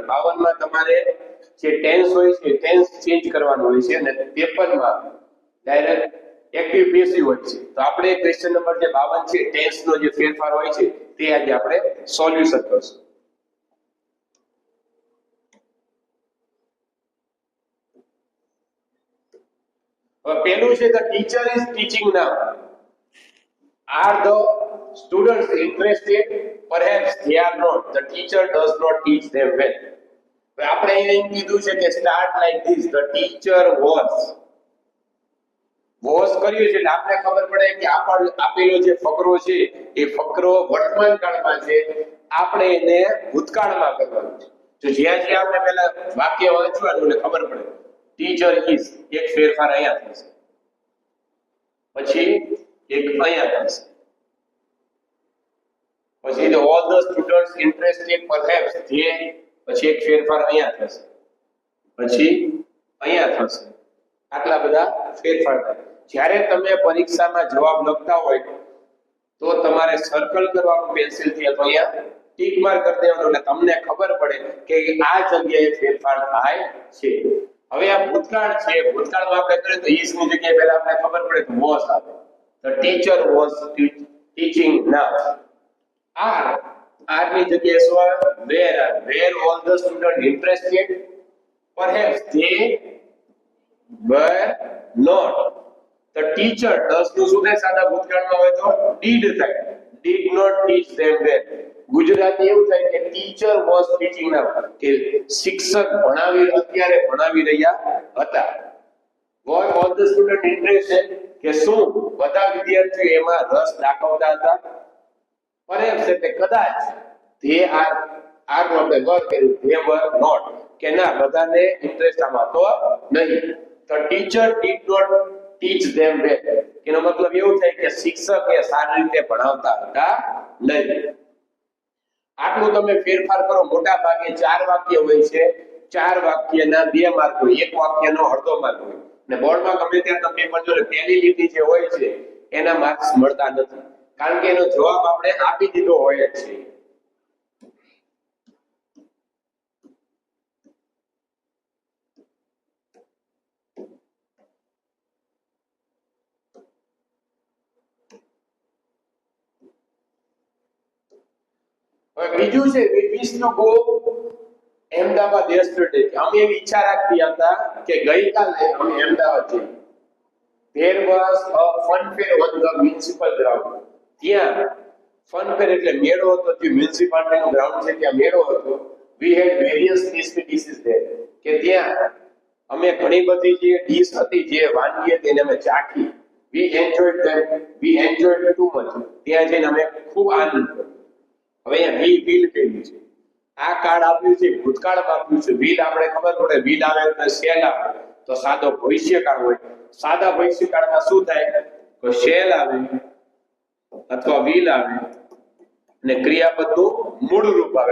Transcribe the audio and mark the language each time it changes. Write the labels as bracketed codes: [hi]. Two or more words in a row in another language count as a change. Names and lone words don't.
[gu] 52 માં તમારે જે ટેન્સ હોય છે [en] tense change [gu] કરવાનો હોય છે અને 53 માં [en] direct active passive [gu] હોય છે. તો આપણે [en] question number [gu] જે 52 છે ટેન્સ નો જે ફેરફાર હોય છે તે આજે આપણે સોલ્યુશન કરશું. પહેલું છે [en] the teacher is teaching now. Are the students interested? Perhaps they are not. The teacher does not teach them well. [gu] આપણે અહીં કીધું છે કે [en] start like this. The teacher was [gu] કર્યું છે એટલે આપણે ખબર પડે કે આપેલો જે ફકરો છે એ ફકરો વર્તમાન કાળમાં છે, આપણે એને ભૂતકાળમાં કરવાનું છે. તો જ્યાં જ્યાં આપણે પહેલા વાક્ય વાંચવાનું એટલે ખબર પડે [en] teacher is [gu] એક ફેરફાર અહીંયા થશે, પછી એક અહીંયા થશે, પછી [en] all the students interested perhaps [gu] જે, પછી એક ફેરફાર અહીંયા થશે, પછી અહીંયા થશે. આટલા બધા ફેરફાર થાય. જ્યારે તમે પરીક્ષામાં જવાબ લખતા હોય તો તમારે સર્કલ કરવાનું પેન્સિલથી અથવા અહીંયા [en] tick mark [gu] કરી દેવાનું એટલે તમને ખબર પડે કે આ જગ્યાએ ફેરફાર થાય છે. હવે આ ભૂતકાળ છે, ભૂતકાળમાં આપણે કરીએ તો is ની જગ્યાએ પહેલા આપણે ખબર પડે તો was આવે. [en] The teacher was teaching now. [gu] are ની જગ્યાએ શું આવે? [en] were all the students interested? Perhaps they were not. The teacher does [gu] નું શું થાય સાદા ભૂતકાળમાં હોય તો did થાય. [en] did not teach them well. [gu] ગુજરાતી એવું થાય કે [en] teacher was teaching now, [gu] કે શિક્ષક અત્યારે ભણાવી રહ્યા હતા. [en] were all the students interested? [gu] કે શું બધા વિદ્યાર્થીઓ એમાં રસ દાખવતા હતા? perhaps એટલે કદાચ. [en] they are [gu] નો આપણે [en] were કર્યું, they were not, [gu] કે ના બધાને ઇન્ટરેસ્ટ આમાં તો નહીં. [en] The teacher did not teach them well. [gu] એનો મતલબ એવું થાય કે શિક્ષક એ સારી રીતે ભણાવતા હતા નહીં. આટલું તમે ફેરફાર કરો. મોટા ભાગે 4 વાક્ય હોય છે, 4 વાક્યના 2 માર્ક હોય, એક વાક્યનો અડધો માર્ક હોય. ને બોર્ડમાં ગમે ત્યારે તમે પેપર જો પહેલી લીટી જે હોય છે એના માર્ક્સ મળતા નથી, કારણ કે એનો જવાબ આપણે આપી દીધો હોય જ છે. બીજું છે [en] we wish to go અમદાવાદ yesterday. [gu] અમે એવી ઈચ્છા રાખી હતા કે ગઈકાલે અમે અમદાવાદ જઈએ. [en] there was a fun fair on the municipal ground. [gu] ત્યાં [en] fun fair [gu] એટલે મેળો હતો, જે મ્યુનિસિપાલિટી નું ગ્રાઉન્ડ છે ત્યાં મેળો હતો. [en] we had various tasty dishes there. [gu] કે ત્યાં અમે ઘણી બધી જે ડીશ હતી, જે વાનગી હતી એને અમે ચાખી. [en] we enjoyed too much. [gu] ત્યાં જઈને અમે ખૂબ આનંદ કર્યો. હવે અહીંયા [en] we will [gu] કહ્યું છે. આ કાર્ડ આપ્યું છે ભૂતકાળમાં આપ્યું છે. વિલ આપણે ખબર પડે, વિલ આવે તો શેલ આવે, તો સાદો ભવિષ્યકાળ હોય. સાદા ભવિષ્યકાળમાં શું થાય તો શેલ આવે અથવા વિલ આવે અને ક્રિયાપદનું મૂળ રૂપ આવે.